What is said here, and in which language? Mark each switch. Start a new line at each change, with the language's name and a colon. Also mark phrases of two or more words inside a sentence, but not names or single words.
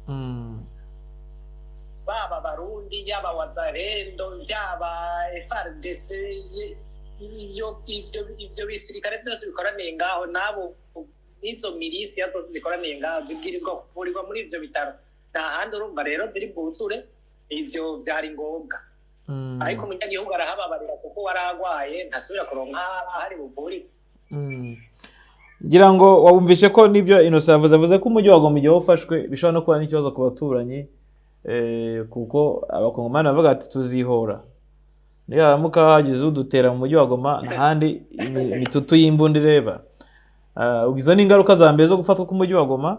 Rundi: Baba Barundi, yaba Wazalendo, yaba FARDC, ivyo bisirikare byose bikoraniye ngaho, nabo izo milisi zose zikoraniye ngaho zibwirizwa kuvurirwa muri ivyo bitaro. Nta handi urumva rero ziri bwuzure, ivyo vyari ngombwa. Ariko umunyagihugu arahababarira kuko waragwaye ntasubira kuronka hari buvuri.
Kinyarwanda: Ngira ngo wabumvishe ko nibyo Innocent avuze ko umujyi wa Goma igihe ufashwe bishobora no kuba n'ikibazo ku baturanyi, kuko abakongomani bavuga ati tuzihora. niyaramuka hagize udutera mu mujyi wa Goma n'ahandi imitutu y'imbunda ireba. Izo ni ingaruka za mbere zo gufatwa k'umujyi wa Goma.